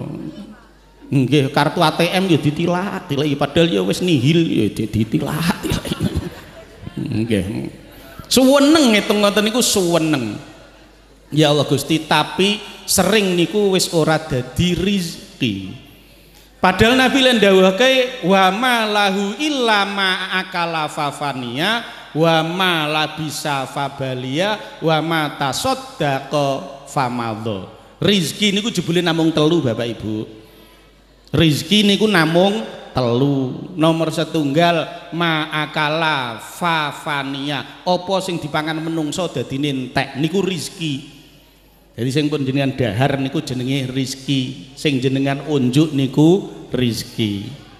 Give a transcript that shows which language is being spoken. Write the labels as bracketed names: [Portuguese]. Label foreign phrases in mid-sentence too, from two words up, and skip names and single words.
[Javanese] Nggih, kartu ATM ya ditilak-tilaki padahal ya wis nihil ya ditilak-tilaki. Nggih. Suweneng ngitung ngoten niku suweneng. Ya Allah Gusti, tapi sering niku wis ora dadi rezeki. Padahal Nabi lan dawuhake [Arabic] وما له إلا ما أكل فأفنى وما لبس فأبلى وما تصدق فأمضى. [Javanese] Rezeki niku jebule namung telu Bapak Ibu. Rezeki niku namung telu. Nomor setunggal [Arabic] ما أكل فأفنى, [Javanese] apa sing dipangan menungso dadine entek niku rezeki. Jadi sing pun jenengan dahar niku jenenge rizki, sing jenengan unjuk niku rizki.